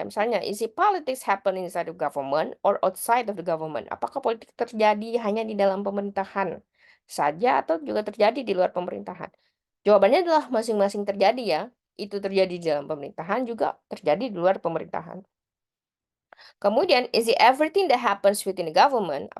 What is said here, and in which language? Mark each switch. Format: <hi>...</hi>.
<id>Misalnya,</id> <en>is it politics happen inside the government or outside of the government?</en> <id>Apakah politik terjadi hanya di dalam pemerintahan saja atau juga terjadi di luar pemerintahan? Jawabannya adalah masing-masing terjadi ya. Itu terjadi di dalam pemerintahan juga terjadi di luar pemerintahan. Kemudian,</id> <en>is it everything that happens within the government?</en>